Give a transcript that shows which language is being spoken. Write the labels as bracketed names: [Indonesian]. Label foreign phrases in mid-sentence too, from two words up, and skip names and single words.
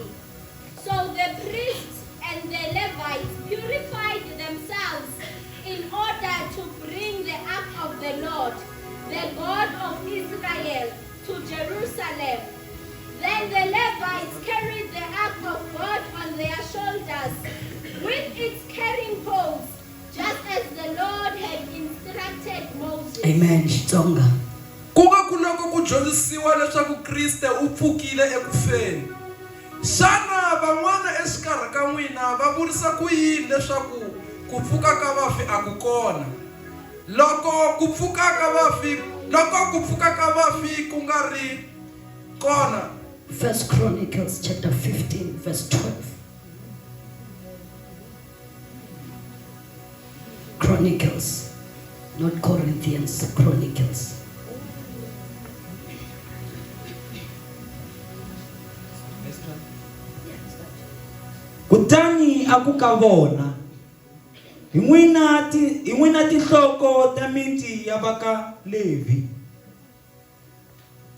[English] So the priests and the Levites purified themselves in order to bring the ark of the Lord, the God of Israel, to Jerusalem. Then the Levites carried the ark of God on their shoulders with its carrying poles, just as the Lord had instructed Moses. Amen. Xitsonga. [Tsonga] Kuga kuloko ku dyondzisiwa leswaku Kriste u pfukile ekufeni. Xana van'wana exikarhi ka n'wina va vurisa ku yini leswaku ku pfuka ka vafi a ku kona? Loko ku pfuka ka vafi ku nga ri kona. [English] First Chronicles chapter 15 verse 12. Chronicles, not Corinthians, Chronicles. [Tsonga] Kutani akuka vona. Hi n'wina tinhloko ta miti ya vaka Levi.